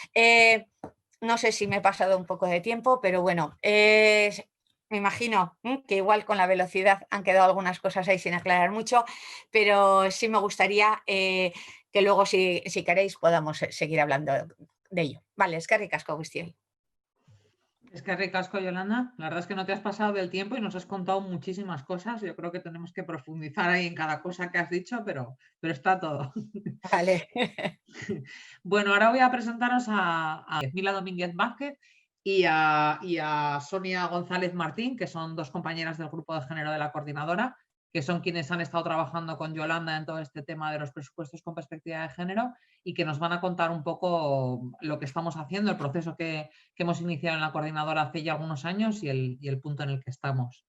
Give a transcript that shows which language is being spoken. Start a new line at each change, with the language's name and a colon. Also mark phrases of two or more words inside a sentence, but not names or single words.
Spanish: No sé si me he pasado un poco de tiempo, pero bueno, me imagino que igual con la velocidad han quedado algunas cosas ahí sin aclarar mucho, pero sí me gustaría que luego, si queréis, podamos seguir hablando de ello. Vale,
Basque: eskerrik asko guztioi. Es que ricasco, Yolanda.
Spanish: La verdad es que no te has pasado del tiempo y nos has contado muchísimas cosas. Yo creo que tenemos que profundizar ahí en cada cosa que has dicho, pero está todo. Vale. Bueno, ahora voy a presentaros a Mila Domínguez Vázquez y a Sonia González Martín, que son dos compañeras del grupo de género de la coordinadora, que son quienes han estado trabajando con Yolanda en todo este tema de los presupuestos con perspectiva de género y que nos van a contar un poco lo que estamos haciendo, el proceso que hemos iniciado en la coordinadora hace ya algunos años y el punto en el que estamos.